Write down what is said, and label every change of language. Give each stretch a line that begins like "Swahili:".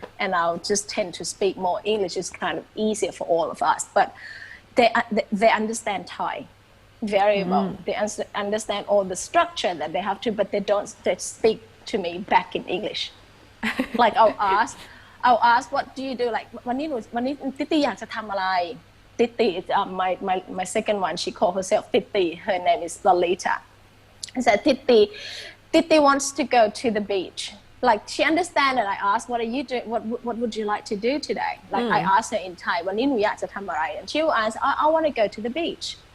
English: And I'll just tend to speak more English. It's kind of easier for all of us. But they understand Thai very well. They understand all the structure that they have to, but they speak to me back in English. Like I'll ask, what do you do? Like,
Thai: วันนี้ติติอยากจะทำอะไร
English: Titi, my second one, she called herself Titi. Her name is Lolita. I said, Titi wants to go to the beach. Like she understands that I asked, what are you doing? What would you like to do today? Like I asked her in Thai,
Thai: วันนี้หนูอยากจะทำอะไร
English: and she will answer, I want to go to the beach.